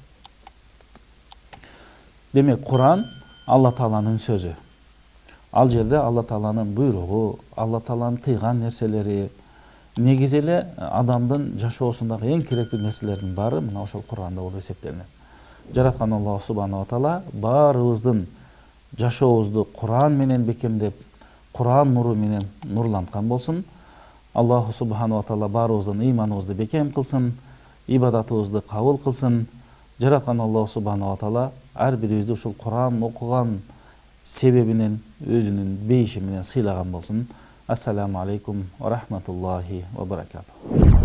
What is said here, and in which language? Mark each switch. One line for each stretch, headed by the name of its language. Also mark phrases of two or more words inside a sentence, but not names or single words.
Kyrgyz: Демек, Куран Алла Тааланын сөзү. Ал жерде Алла Тааланын буйругу, Алла Тааланын тыйган нерселери, негизи эле адамдын жашоосундагы эң керектүү нерселердин баары мына ошол Кур'анда болуп эсептелинет. Жараткан
Arabic: الله سبحانه وتعالى
Kyrgyz: баарыбыздын жашообузду Кур'ан менен бекемдеп, Кур'ан нуру менен нурланткан болсун.
Arabic: الله سبحانه وتعالى
Kyrgyz: баарыбыздын ыйманыбызды бекем кылсын, ибадатыбызды кабыл кылсын. Жараткан
Arabic: الله سبحانه وتعالى
Kyrgyz: ар бирибизди ушул Кур'ан окуган себебинен өзүнүн бейиши менен сыйлаган болсун.
Arabic: السلام عليكم ورحمة الله وبركاته.